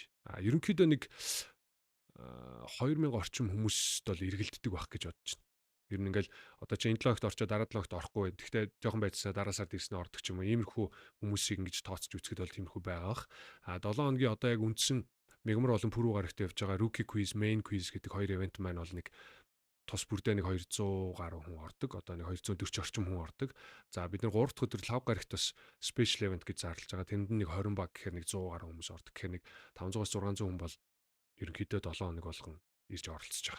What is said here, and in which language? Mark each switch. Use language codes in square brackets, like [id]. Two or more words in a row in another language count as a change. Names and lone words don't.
[mn] Ерөнхийдөө нэг 2000 орчим хүмүүст бол эргэлддэг байх гэж бодож байна. Ер нь ингээл одоо чи энэ 7 хоногт орчоо дараа 7 хоногт орохгүй. Гэхдээ жоохон байцсаа дараа сард ирснээр ордог ч юм уу. Иймэрхүү хүмүүсийг ингэж тооцож үзэхэд бол тиймэрхүү байгаа бах. 7 хоногийн одоо яг үндсэн мегмар болон пүрүү гарагт явж байгаа [en] rookie quiz, main quiz [mn] гэдэг хоёр event маань бол нэг тус бүрдээ нэг 200 гаруй хүн ордог. Одоо нэг 240 орчим хүн ордог. За бид нар 3 дахь өдөр лав гарагт бас [en] special event [mn] гэж зарлаж байгаа. Тэнд нэг 20 баг гэхээр нэг 100 гаруй хүмүүс ордог. Тэгэхээр нэг 500-аас 600 хүн бол ерөнхийдөө 7 хоног болгон ирж оролцож байгаа.